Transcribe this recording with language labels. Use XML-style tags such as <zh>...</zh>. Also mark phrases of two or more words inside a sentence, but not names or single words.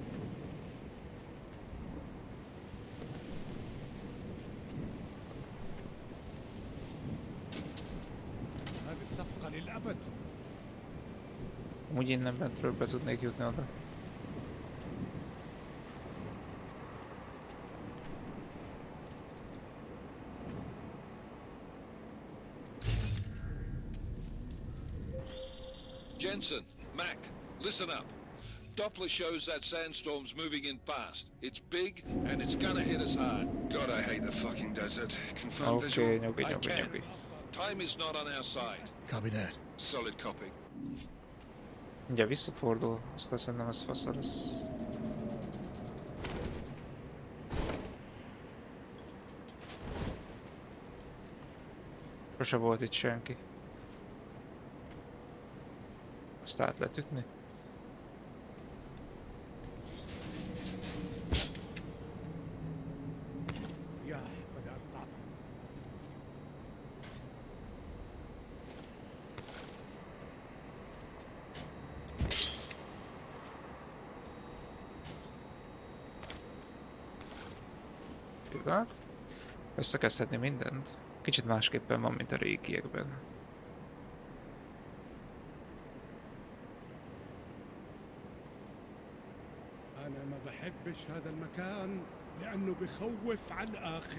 <ar>هذه الصفقه للابد.</ar> <hu>Úgy innen bentről be tudnék jutni oda.</hu> <en>Jensen, Mac, listen up. Doppler shows that sandstorm's moving in fast. It's big and it's gonna hit us hard. God, I hate the fucking desert. Confirm</en> <hu>Oké, visual. nyugi.</hu> <en>Time is not on our side. Copy that. Solid copy.</en> <hu>Ugye visszafordul, aztán szerintem ez faszal lesz. Sose volt itt senki. Azt át lehet ütni?</hu> <ar>يا بدأت تعصف.</ar> <hu>Pillanat. Összekezdhetni mindent. Kicsit másképpen van, mint a régiekben.</hu> <ar>انا ما بحبش هذا المكان لانه بخوف على الاخر.</ar>